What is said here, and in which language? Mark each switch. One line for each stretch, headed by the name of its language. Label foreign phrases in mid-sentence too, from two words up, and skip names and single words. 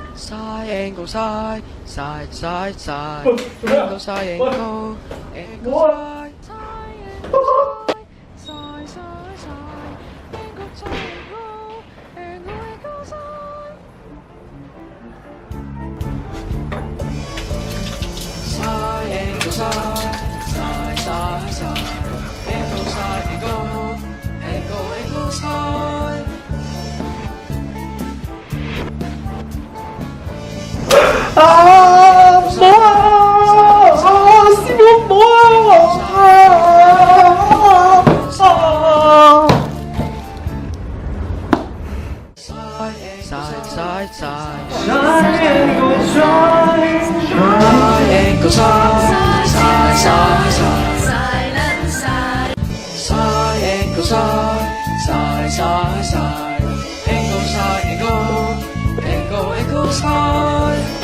English: Side angle side, side side side, angle side angle, angle side, side side side, angle side angle, angle side. Side angle side, side side side, angle side angle, angle side. 啊！
Cantonese: 唔好啊！啊！師傅唔好啊！
English: Side side side, Triangle, triangle side, side side side, side angle side, side side side, angle side angle side.